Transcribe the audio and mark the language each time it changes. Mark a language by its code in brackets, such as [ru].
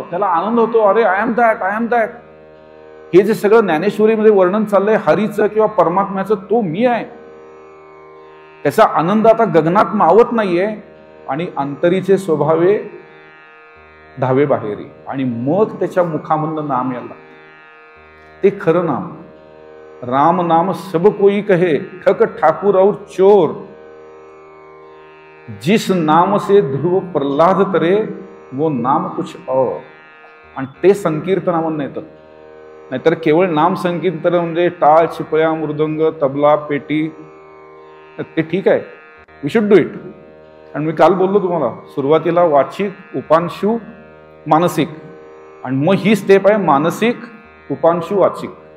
[mr] त्याला आनंद होतो, अरे [en] I am that, I am that. [mr] हे जे सगळं ज्ञानेश्वरीमध्ये वर्णन चाललंय हरीचं किंवा परमात्म्याचं, तो मी आहे. त्याचा आनंद आता गगनात मावत नाहीये. आणि अंतरीचे स्वभावे धावे बाहेरी. आणि मग त्याच्या मुखामधनं नाम यायला, ते खरं नाम. [hi] राम नाम सब कोई कहे, ठक ठाकुर और चोर. जिस नाम से ध्रुव प्रहलाद तरे, वो नाम कुछ और, [mr] आणि ते संकीर्तनामधून येतं. नाहीतर केवळ नाम संकीर्तन म्हणजे टाळ, चिपळ्या, मृदंग, तबला, पेटी, ते ठीक आहे, [en] We should do it. [mr] आणि मी काल बोललो तुम्हाला, सुरुवातीला वाचिक, उपांशू, मानसिक, आणि मग ही स्टेप आहे मानसिक, उपांशू, वाचिक.